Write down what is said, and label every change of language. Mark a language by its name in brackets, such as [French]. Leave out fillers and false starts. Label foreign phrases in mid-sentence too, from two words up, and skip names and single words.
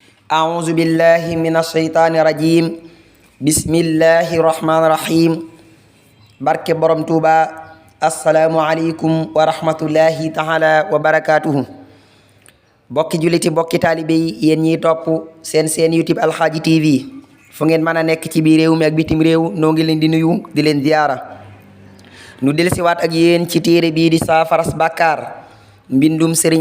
[Arabic] أعوذ بالله من الشيطان الرجيم بسم الله الرحمن الرحيم [Wolof] barke borom Tuuba [Arabic] السلام عليكم ورحمة الله تعالى وبركاته [Wolof] bokki julliti bokki taalibe yi yéen ñiy topp seen YouTube Alxaaji TV fu ngeen mën a nekk ci biir réew mi ak bitim réew noo ngi leen di nuyu di leen ziyaara nu dellusiwaat ak yéen ci téere bii di saafaras bàkkaar mbindum Sëriñ